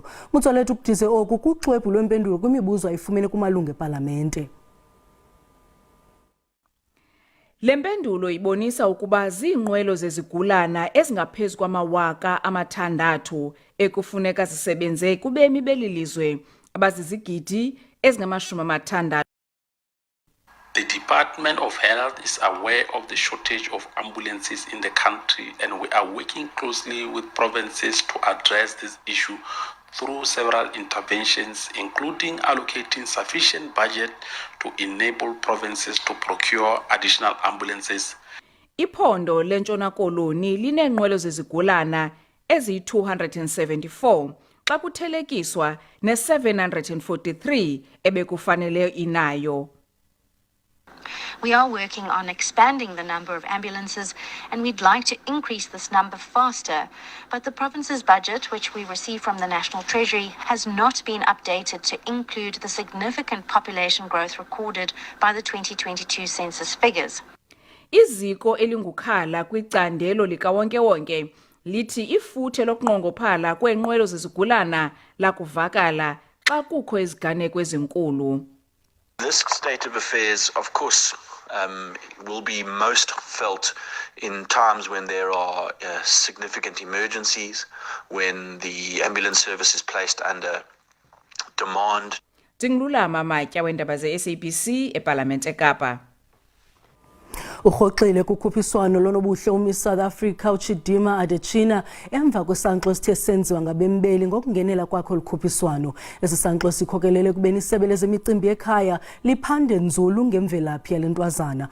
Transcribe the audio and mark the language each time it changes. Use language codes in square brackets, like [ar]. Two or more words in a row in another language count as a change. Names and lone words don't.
[xh] Motsoaledi ukudise oku kuxwebhu lwempendulo kwimibuzo ayifumene kumalungu epalamente. Le mpendulo ibonisa ukuba ziinqwelo zezigulana ezingaphezu kwama-600,000 ekufuneka zisebenze kubemi beli lizwe abazizigidi ezingama-60. [en] The Department of Health is aware of the shortage of ambulances in the country, and we are working closely with provinces to address this issue through several interventions, including allocating sufficient budget to enable provinces to procure additional ambulances. [xh] Iphondo leNtshona Koloni lineenqwelo zezigulana eziyi-274 xa kuthelekiswa ne-743 ebekufanele inayo. [en] We are working on expanding the number of ambulances, and we'd like to increase this number faster. But the province's budget, which we receive from the National Treasury, has not been updated to include the significant population growth recorded by the 2022 census figures. [xh] Iziko elingukhala kwicandelo likawonke-wonke lithi ifuthe lokunqongophala kweenqwelo zezigulana lakuvakala xa kukho iziganeko ezinkulu. [en] This state of affairs, of course, will be most felt in times when there are significant emergencies, when the ambulance service is placed under demand. [xh] Dingulama Matya wendaba ze-SABC eParlamente eKapa. Urhoxile kukhuphiswano lonobuhle uMiss South Africa uChidimma Adetshina emva kwesankxwe esithe senziwa ngabembeli ngokungenela kwakho likhuphiswano. Esi sankxwe sikhokelele kubeni isebe lezemicimbi ekhaya liphande nzulu ngemvelaphi yale ntwazana.